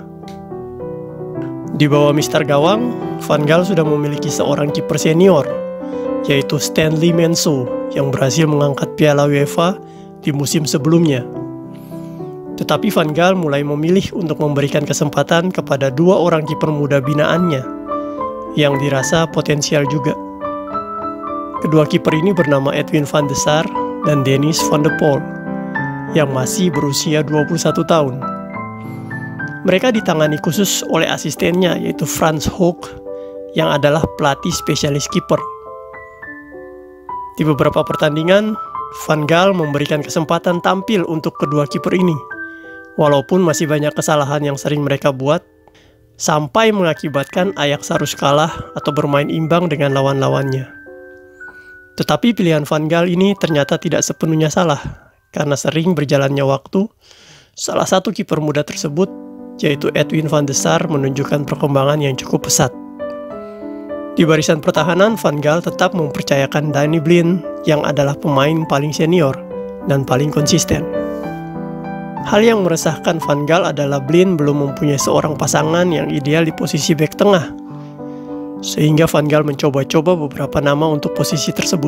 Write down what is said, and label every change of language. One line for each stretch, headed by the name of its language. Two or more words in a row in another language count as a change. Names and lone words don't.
Indonesian: Di bawah Mister Gawang, Van Gaal sudah memiliki seorang kiper senior, yaitu Stanley Menzo yang berhasil mengangkat Piala UEFA di musim sebelumnya. Tetapi Van Gaal mulai memilih untuk memberikan kesempatan kepada dua orang kiper muda binaannya yang dirasa potensial juga. Kedua kiper ini bernama Edwin van de Sar dan Dennis van de Poel yang masih berusia 21 tahun. Mereka ditangani khusus oleh asistennya, yaitu Frans Hoek yang adalah pelatih spesialis kiper. Di beberapa pertandingan, Van Gaal memberikan kesempatan tampil untuk kedua kiper ini, walaupun masih banyak kesalahan yang sering mereka buat, sampai mengakibatkan Ajax harus kalah atau bermain imbang dengan lawan-lawannya. Tetapi pilihan Van Gaal ini ternyata tidak sepenuhnya salah, karena sering berjalannya waktu, salah satu kiper muda tersebut, yaitu Edwin van de Sar, menunjukkan perkembangan yang cukup pesat. Di barisan pertahanan, Van Gaal tetap mempercayakan Danny Blind yang adalah pemain paling senior dan paling konsisten. Hal yang meresahkan Van Gaal adalah Blind belum mempunyai seorang pasangan yang ideal di posisi bek tengah, sehingga Van Gaal mencoba-coba beberapa nama untuk posisi tersebut.